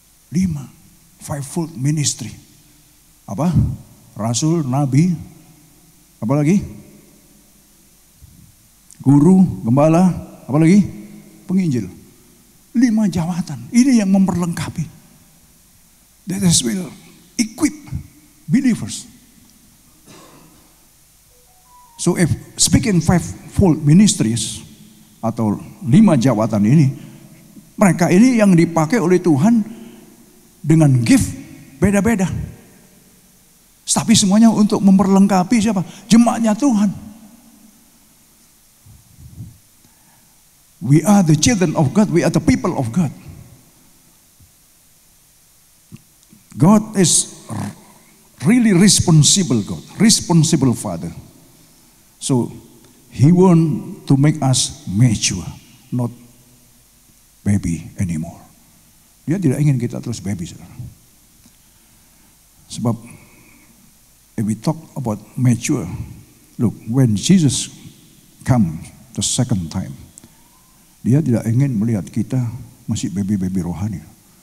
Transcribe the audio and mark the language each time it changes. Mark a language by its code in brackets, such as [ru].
[id] 5 fivefold ministry. Apa? Rasul, nabi, apa lagi? guru, gembala, apalagi penginjil. 5 jabatan. Ini yang memperlengkapi. [en] That is will equip believers. So if speaking fivefold ministries [id] atau 5 jabatan ini, mereka ini yang dipakai oleh Tuhan dengan gift beda-beda. Tapi semuanya untuk memperlengkapi siapa? Jemaatnya Tuhan. [en] We are the children of God. We are the people of God. God is really responsible God. Responsible Father. So, He want to make us mature. Not baby anymore. [id] Dia tidak ingin kita terus baby, saudara. Sebab, [en] if we talk about mature, look, when Jesus come the second time, [id] dia tidak ingin melihat kita masih baby-baby rohani.